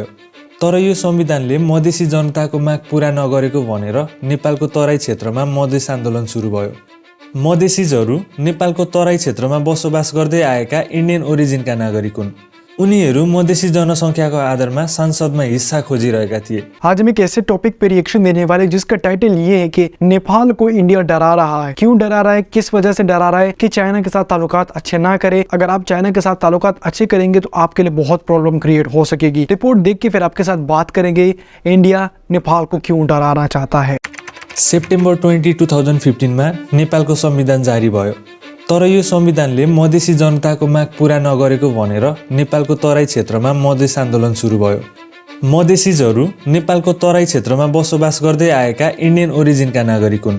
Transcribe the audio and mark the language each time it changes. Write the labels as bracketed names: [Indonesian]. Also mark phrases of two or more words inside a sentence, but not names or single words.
[Nepali] तर यो संविधानले मधेसी जनताको माग पूरा नगरेको भनेर नेपालको तराई क्षेत्रमा मधेस आन्दोलन सुरु भयो। मधेसीहरू नेपालको तराई क्षेत्रमा बसोबास गर्दै आएका [English] Indian originका [Nepali] नागरिक हुन्। उनीहरू मधेसी जनसङ्ख्याको आधारमा संसदमा हिस्सा खोजिरहेका थिए। [Hindi] आज हम एक ऐसे टॉपिक पे रिएक्शन देने वाले जिसका टाइटल ये है कि नेपाल को इंडिया डरा रहा है। क्यों डरा रहा है, किस वजह से डरा रहा है कि चाइना के साथ ताल्लुकात अच्छे ना करे। अगर आप चाइना के साथ ताल्लुकात अच्छे करेंगे तो आपके लिए बहुत [English] problem create [Hindi] हो सकेगी। रिपोर्ट देख के फिर आपके साथ बात करेंगे इंडिया नेपाल को क्यों डराना चाहता है। [Nepali] सेप्टेम्बर 20, 2015 मा नेपालको संविधान जारी भयो। तर यो संविधानले मधेसी जनताको माग पूरा नगरेको भनेर नेपालको तराई क्षेत्रमा मधेस आन्दोलन सुरु भयो। मधेसीहरू नेपालको तराई क्षेत्रमा बसोबास गर्दै आएका [English] Indian originका [Nepali] नागरिक हुन्।